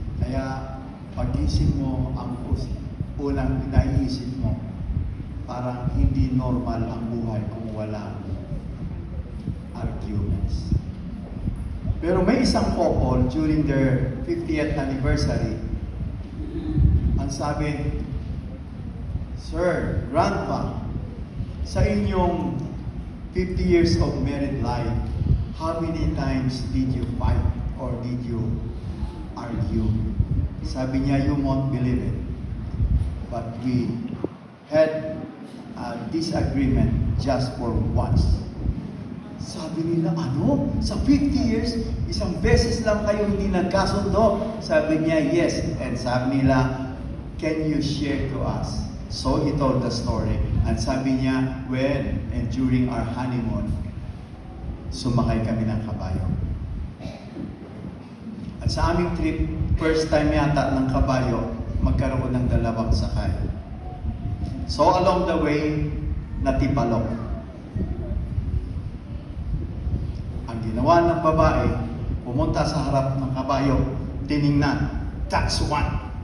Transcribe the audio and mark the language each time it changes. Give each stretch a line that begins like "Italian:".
Filipino: Kaya pagising mo, ang unang naiisip mo, parang hindi normal ang buhay kung wala arguments. Pero may isang
English: couple during their 50th anniversary,
Filipino: ang sabi,
English: Sir, Grandpa,
Filipino: sa inyong
English: 50 years of married life, how many times did you fight or did you argue?
Filipino: Sabi niya,
English: you won't believe it. But we had a disagreement just for once.
Filipino: Sabi nila, ano? Sa 50 years, isang beses lang kayo hindi nagkasundo? Sabi niya, yes.
English: And
Filipino: sabi nila,
English: can you share to us? So he told the story. And
Filipino: sabi niya,
English: when and during our honeymoon,
Filipino: sumakay kami ng kabayo. At sa aming trip,
English: first time
Filipino: yata ng kabayo, magkaroon ng dalawang sakay. So along the way, natipalok. Ang ginawa ng babae, pumunta sa harap ng kabayo, tiningnan,
English: that's one.